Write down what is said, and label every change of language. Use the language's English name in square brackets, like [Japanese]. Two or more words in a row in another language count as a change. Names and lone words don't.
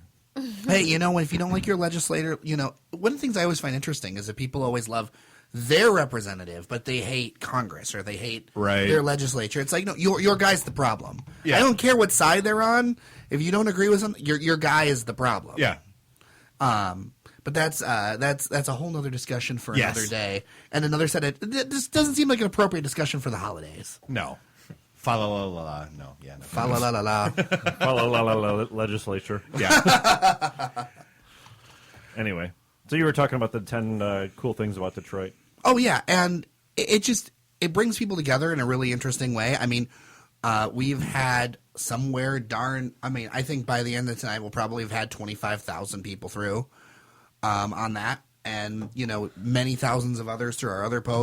[English] Hey, if you don't like your legislator, one of the things I always find interesting is that people always love their representative, but they hate Congress or they hate their legislature. It's like, no, your guy's the problem. Yeah. I don't care what side they're on. If you don't agree with something, your guy is the problem. Yeah. But that's a whole nother discussion for another day, and another set. This doesn't seem like an appropriate discussion for the holidays. No. Fa la la la la. No. Yeah. No. Fa la la la la. Fa la la la la legislature. Yeah. Anyway, so you were talking about the 10 cool things about Detroit. Oh yeah, and it brings people together in a really interesting way. I mean, we've had I think by the end of tonight we'll probably have had 25,000 people through on that, and many thousands of others through our other posts.